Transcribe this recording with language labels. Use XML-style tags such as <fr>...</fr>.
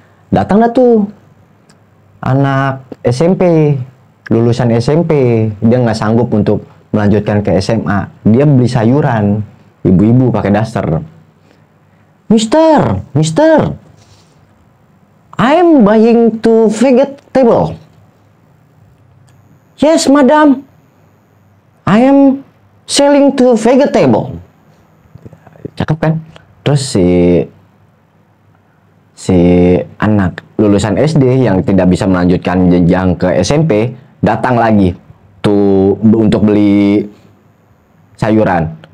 <id>Datang dah tuh anak SMP, lulusan SMP, dia nggak sanggup untuk melanjutkan ke SMA. Dia beli sayuran, ibu-ibu pakai daster.</id> <en>Mister, I'm buying two vegetable. Yes, madam. I am selling two vegetable.</en> <id>Cakep kan? Terus si anak lulusan SD yang tidak bisa melanjutkan jenjang ke SMP datang lagi tuh untuk beli sayuran.</id>